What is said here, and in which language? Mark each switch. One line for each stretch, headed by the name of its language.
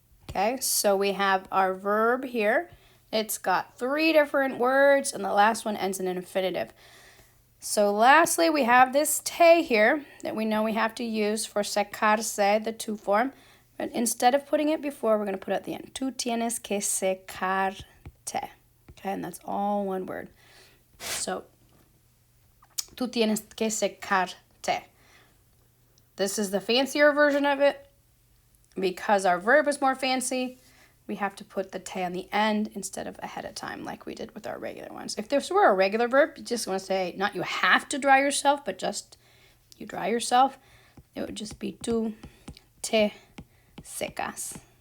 English: Okay, so we have our verb here. It's got 3 different words, and the last one ends in an infinitive. So lastly, we have this te here that we know we have to use for secarse, the tu form. But instead of putting it before, we're going to put it at the end.
Spanish: Tú tienes que secarte.
English: Okay, and that's all one word. So,
Spanish: tú tienes que secarte.
English: This is the fancier version of it. Because our verb is more fancy, we have to put the te on the end instead of ahead of time like we did with our regular ones. If this were a regular verb, you just want to say, not you have to dry yourself, but just you dry yourself, it would just be
Spanish: tú te secas.